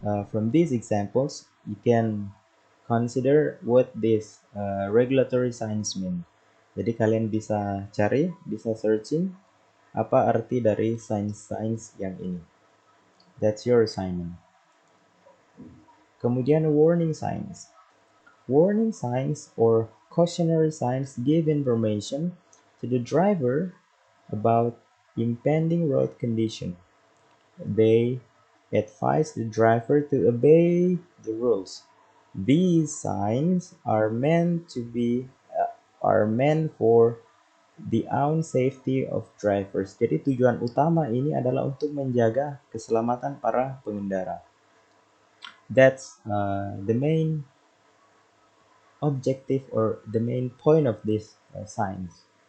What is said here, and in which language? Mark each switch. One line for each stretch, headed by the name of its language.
English: From these examples, you can consider what this regulatory signs mean.
Indonesian: Jadi kalian bisa cari, bisa searching apa arti dari signs yang ini.
English: That's your assignment. Kemudian warning signs. Warning signs or cautionary signs give information to the driver about impending road condition. They advise the driver to obey the rules. These signs are meant for the own safety of drivers.
Indonesian: Jadi tujuan utama ini adalah untuk menjaga keselamatan para pengendara.
English: That's the main objective or the main point of this signs.